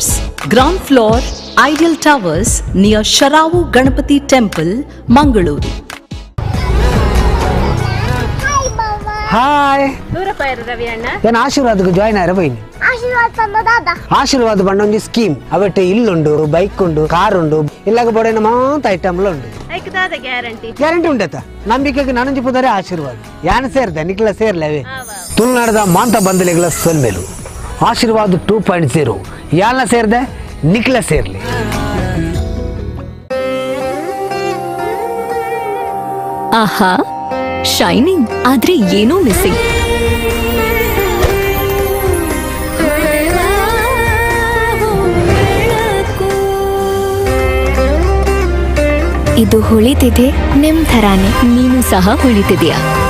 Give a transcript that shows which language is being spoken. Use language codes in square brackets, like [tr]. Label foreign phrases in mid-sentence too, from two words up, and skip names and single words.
[en] ground floor, Ideal Towers near Sharavu Ganapati Temple, Mangaluru. [tcy] ಹಾಯ್ ಏನು ಆಶೀರ್ವಾದಕ್ಕೆ ಜಾಯ್ನ್ ಆಯ್ರ ಬೈನಿ ಆಶೀರ್ವಾದ ಪಂಡ ಒಂಜಿ ಸ್ಕೀಮ್ ಅವಟ್ಟೆ ಇಲ್ಲುಂಡು ಬೈಕ್ ಉಂಡು ಕಾರ್ ಉಂಡು ಇಲ್ಲಾಗ ಬೋಡೇನ ಮಾಂತ ಐಟಮ್ಲ ಉಂಡು ಗ್ಯಾರಂಟಿ ಉಂಡತ ನಂಬಿಕೆಗೆ ನನಂಜಿ ಪುದರೆ ಆಶೀರ್ವಾದ ಯಾನ್ ಸೇರ್ದೆ ನಿಕ್ಲ ಸೇರ್ಲವೇ ತುಳುನಾಡದ ಮಾಂತ ಬಂದಲೆಗಳ ಸೊಲ್ಮೆಲು ಆಶೀರ್ವಾದ 2.0 ಯಾಲ್ನ ಸೇರ್ದೆ ನಿಕ್ಲ ಸೇರ್ಲಿ. ಆಹಾ, [kn] ಶೈನಿಂಗ್ ಆದ್ರೆ ಏನೋ ಮಿಸ್ಸಿಂಗ್. ಇದು ಹೊಳಿತಿದೆ ನಿಮ್ ಥರಾನೇ, ನೀನು ಸಹ ಹೊಳಿತಿದ್ಯಾ.